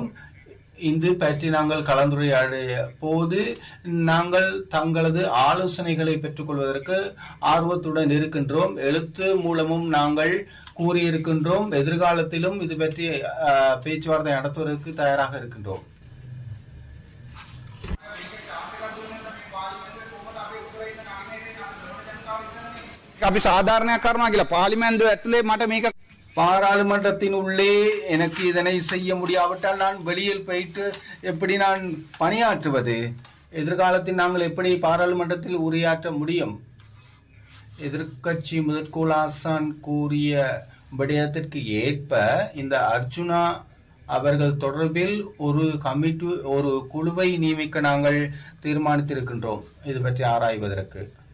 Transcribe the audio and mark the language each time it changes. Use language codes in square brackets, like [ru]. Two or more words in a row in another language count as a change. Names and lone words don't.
[ta] இது பற்றி நாங்கள் கலந்துரையாடிய போது நாங்கள் தங்களது ஆலோசனைகளை பெற்றுக்கொள்வதற்கு ஆர்வத்துடன் இருக்கின்றோம். எழுத்து மூலமும் நாங்கள் கூறியிருக்கின்றோம். எதிர்காலத்திலும் இது பற்றி பேச்சுவார்த்தை நடத்துவதற்கு தயாராக இருக்கின்றோம். [si] අපි සාධාරණයක් කරනවා කියලා පාර්ලිමේන්තුව ඇතුලේ මට මේක [ta] பாராளுமன்றத்தின் உள்ளே எனக்கு இதனை செய்ய முடியாவிட்டால் நான் வெளியில் போயிட்டு எப்படி நான் பணியாற்றுவது? எதிர்காலத்தில் நாங்கள் எப்படி பாராளுமன்றத்தில் உரையாற்ற முடியும்? எதிர்க்கட்சி முதற்கோள் ஆசான் கூறிய விடயத்திற்கு ஏற்ப இந்த அர்ஜுனா அவர்கள் தொடர்பில் ஒரு குழுவை நியமிக்க நாங்கள் தீர்மானித்திருக்கின்றோம் இது பற்றி ஆராய்வதற்கு.